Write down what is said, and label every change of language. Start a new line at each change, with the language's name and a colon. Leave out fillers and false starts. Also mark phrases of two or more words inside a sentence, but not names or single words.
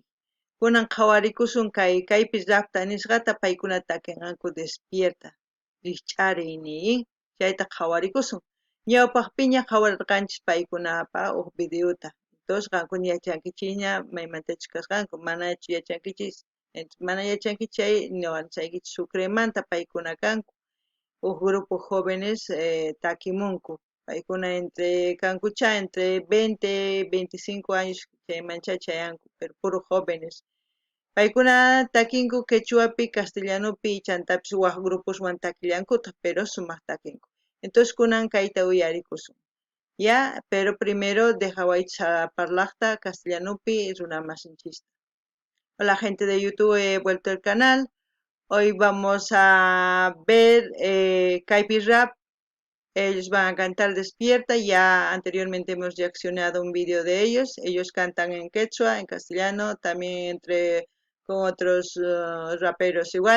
Quechua: Kunan qhawarikusun kaypis llaqta nisqata paykuna takinqanku despierta, rikch'ariy nin, chayta qhawarikusun. Ñawpaqpiña qhawarirqanchis paykunapaq huk videota. Entonces qankuna yachankichikña maymantachus kasqanku, manachu yachankichis, entonces mana yachankichis chay ñuqanchaykichis Sucremanta paykuna kanku.
Spanish: Un grupo jóvenes takimunku.
Quechua: Paykuna
Spanish: entre 20, 25 años
Quechua: chaymancha chayanku,
Spanish: pero puro jóvenes.
Quechua: Paykuna takinku quechuapi, castellanupi, chantapis waq grupuswan takillankuta, pero sumaq takinku. Entonces kunan kayta uyarikusun.
Spanish: Ya, pero primero
Quechua: dejawaychis parlaqta castellanupi runamasinchista.
Spanish: Hola gente de YouTube, he vuelto al canal. Hoy vamos a ver Kaipi Rap. Ellos van a cantar Despierta. Ya anteriormente hemos reaccionado a un vídeo de ellos. Ellos cantan en quechua, en castellano, también con otros raperos igual.